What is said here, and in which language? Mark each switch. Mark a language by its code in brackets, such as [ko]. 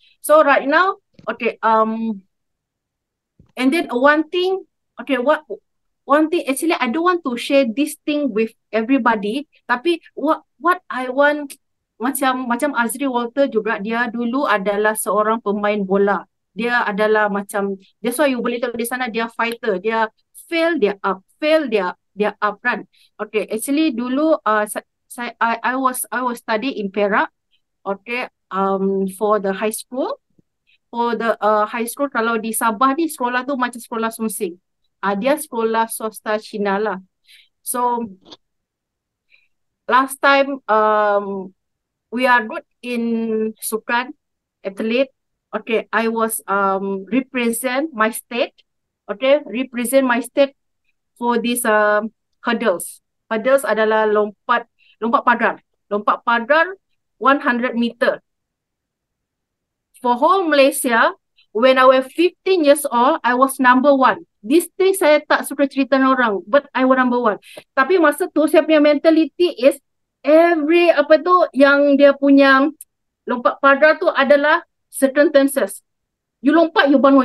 [en] So right now, okay, and then one thing, okay, one thing, actually I don't want to share this thing with everybody, tapi what I want [ms] macam Azri Walter juga, dia dulu adalah seorang pemain bola. Dia adalah macam, [en] that's why you [ms] boleh tengok di sana dia fighter. Dia fail, dia up, fail, dia up kan. [en] Okay, actually dulu I was study in Perak. Okay, for the high school. For the high school, [ms] kalau di Sabah ni sekolah tu macam sekolah Sungsing. Dia sekolah swasta Cina lah. [en] So last time we are good in sukan athlete. Okay, I was represent my state. Okay, represent my state for this hurdles. [ms] Hurdles adalah lompat pagar. Lompat pagar 100 meter. [en] For whole Malaysia, when I was 15 years old, I was number one. This thing [ms] saya tak suka cerita dengan orang, [en] but I was number one. [ms] Tapi masa tu saya punya [en] mentality is every [ms] apa tu yang dia punya lompat pagar tu adalah circumstances. You lompat, you bangun.